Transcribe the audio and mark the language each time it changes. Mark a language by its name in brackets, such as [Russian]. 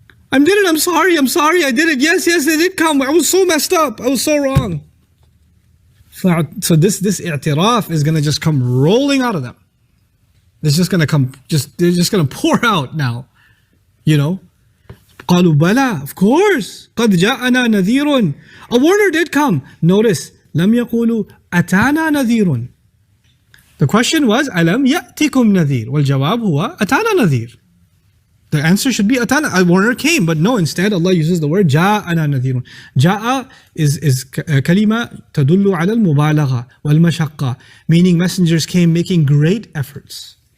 [English] I did it. I'm sorry. I did it. Yes, they did come. I was so messed up. I was so wrong. So this i'tiraf is going to just come rolling out of them. It's just going to come, they're just going to pour out now. You know? [Arabic] قالوا بلى, [English] of course. [Arabic] قد جاءنا نذير. [English] A warner did come. Notice, [Arabic] لم يقولوا أتانا نذير. [English] The question was, [Arabic] ألم يأتكم نذير? والجواب هو أتانا نذير. [English] The answer should be أتانا. A warner came, but no, instead Allah uses the word [Arabic] جاءنا نذير. [English] جاء is [Arabic] كلمة تدل على المبالغة والمشقة, [English] meaning messengers came making great efforts.